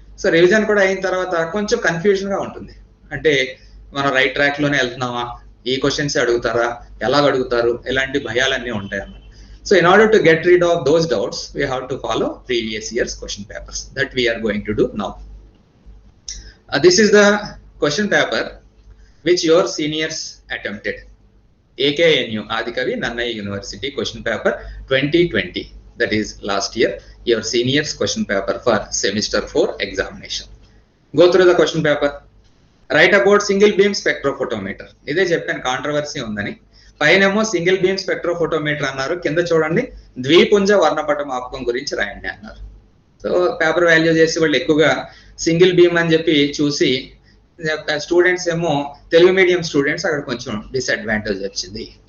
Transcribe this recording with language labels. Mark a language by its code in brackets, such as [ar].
[te] So revision కూడా అయిన తర్వాత కొంచెం కన్ఫ్యూజన్ గా ఉంటుంది, అంటే మనం రైట్ ట్రాక్ లోనే వెళ్తున్నామా, ఈ క్వశ్చన్స్ అడుగుతారా, ఎలాగ అడుగుతారు, ఇలాంటి భయాలన్నీ ఉంటాయి అన్నమాట. [en] So in order to get rid of those doubts we have to follow previous years question papers that we are going to do now. This is the question paper which your seniors attempted. AKNU Adikavi Nannaya University question paper 2020, that is last year, your seniors question paper for semester 4 examination. Go through the question paper. Write about single beam spectrophotometer. [te] ఇదే చెప్పాను controversy ఉందని. పైనేమో single beam spectrophotometer అన్నారు, కింద చూడండి ద్విపుంజ వర్ణపట మాపకం గురించి రాయండి అన్నారు. So paper value చేసి వాళ్ళు ఎక్కువగా సింగిల్ బీమ్ అని చెప్పి చూసి స్టూడెంట్స్ ఏమో తెలుగు మీడియం స్టూడెంట్స్ అక్కడ కొంచెం డిసడ్వాంటేజ్ వచ్చింది.